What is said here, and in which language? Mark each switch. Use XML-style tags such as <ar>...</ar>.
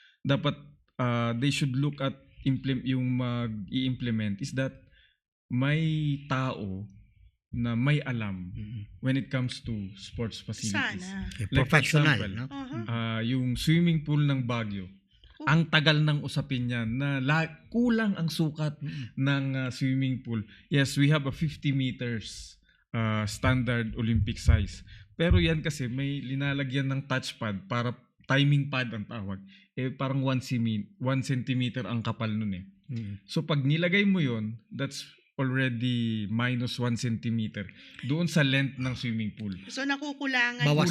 <tl>Dapat</tl> <en>they should look at</en> <tl>yung mag-i-implement</tl> <en>is that</en> <tl>may tao na may alam</tl> <en>when it comes to sports facilities.</en> <tl>Sana.</tl> <en>Like, for Professional, example,</en> <tl>no? Uh-huh. Yung swimming pool ng Baguio. Ang tagal ng usapin niyan na kulang ang sukat ng swimming pool.</tl> <en>Yes, we have a 50 meters standard Olympic size.</en> <tl>Pero yan kasi may linalagyan ng touchpad para timing pad ang tawag. Parang 1 centimeter ang kapal nun eh. So pag nilagay mo yon,</tl> <en>that's already minus 1 centimeter</en> <tl>doon sa length ng swimming pool. So nakukulangan.</tl>